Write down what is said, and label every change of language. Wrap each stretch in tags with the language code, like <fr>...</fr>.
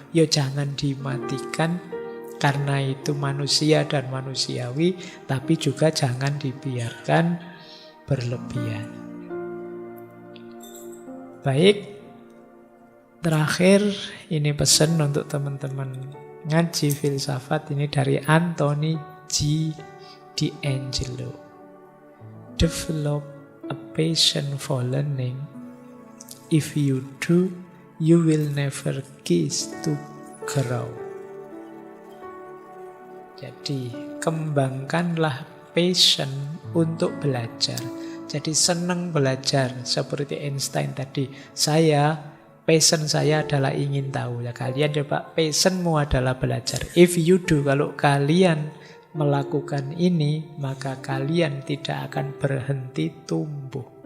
<id>Ya jangan dimatikan, karena itu manusia dan manusiawi, tapi juga jangan dibiarkan berlebihan. Baik, terakhir ini pesan untuk teman-teman ngaji filsafat ini dari Anthony G. D'Angelo.</id> <en>Develop a passion for learning. If you do, you will never cease to grow.</en> <id>Jadi kembangkanlah passion untuk belajar. Jadi senang belajar. Seperti Einstein tadi, passion saya adalah ingin tahu. Ya, kalian coba passionmu adalah belajar.</id> <en>If you do,</en> <id>kalau kalian melakukan ini, maka kalian tidak akan berhenti tumbuh.</id>